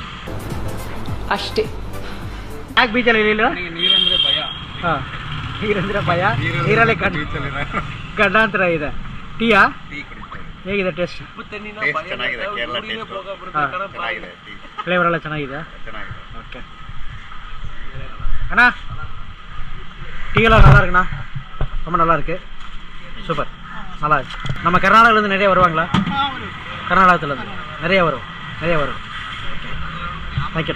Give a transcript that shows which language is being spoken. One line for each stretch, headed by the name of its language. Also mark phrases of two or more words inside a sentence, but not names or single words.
Kannada: ಅಷ್ಟೇ. ಯಾಕೆ ಬೀಚಲ್ಲಿ ಇರಲಿಲ್ಲ? ನೀರಂದ್ರೆ ಭಯ. ಹಾಂ, ನೀರಂದ್ರೆ ಭಯ, ನೀರಲ್ಲಿ ಗಂಡಾಂತರ ಇದೆ. ಟೀಯಾ ಹೇಗಿದೆ ಟೇಸ್ಟ್? ಫ್ಲೇವರ್ ಎಲ್ಲ ಚೆನ್ನಾಗಿದೆ.
Tamil: ஓகே அண்ணா, டீ எல்லாம் நல்லா இருக்குண்ணா, ரொம்ப நல்லா இருக்கு, சூப்பர், நல்லா இருக்கு. நம்ம கர்நாடகாவிலேருந்து நிறைய வருவாங்களா? கர்நாடகத்துலேருந்து நிறைய வரும். தேங்க்யூண்ணா.